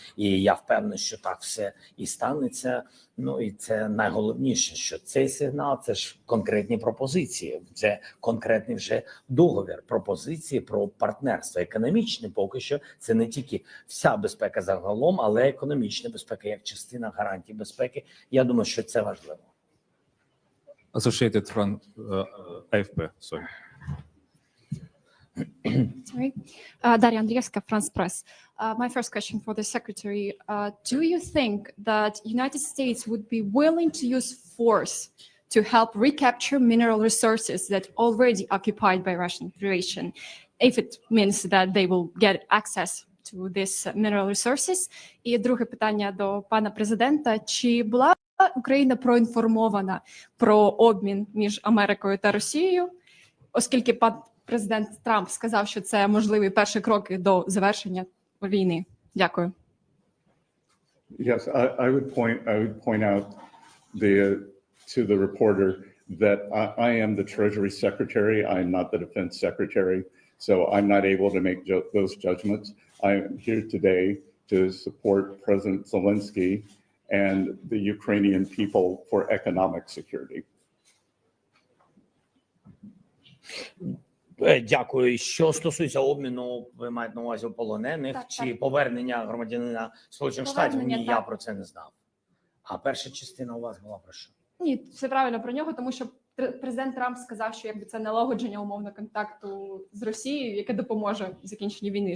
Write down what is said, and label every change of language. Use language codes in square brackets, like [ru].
[uk] І я впевнений, що так все і станеться. Ну і це найголовніше, що цей сигнал – це ж конкретні пропозиції, це конкретний вже договір, пропозиції про партнерство. Економічне поки що це не тільки вся безпека загалом, але економічна безпека як частина гарантій безпеки. Я думаю, що це важливо. [en] Associated from AFP, sorry. Sorry. Daria Andrievska, France Press. My first question for the Secretary. Do you think that United States would be willing to use force to help recapture mineral resources that already occupied by Russian Federation, if it means that they will get access to these mineral resources? [uk] І друге питання до пана президента. Чи була Україна проінформована про обмін між Америкою та Росією, оскільки пан президент Трамп сказав, що це можливі перші кроки до завершення війни? Дякую. [en] Yes, I would point out to the reporter that I am the Treasury Secretary. I am not the Defense Secretary, so I'm not able to make those judgments. I am here today to support President Zelensky and the Ukrainian people for economic security. [uk] Дякую. Що стосується обміну, ви маєте на увазі полонених чи повернення громадянина Сполучених Штатів? Ні, я про це не знав. А перша частина у вас була про що? Ні, все правильно про нього, тому що президент Трамп сказав, що якби це налагодження умовно контакту з Росією, яке допоможе закінченню війни.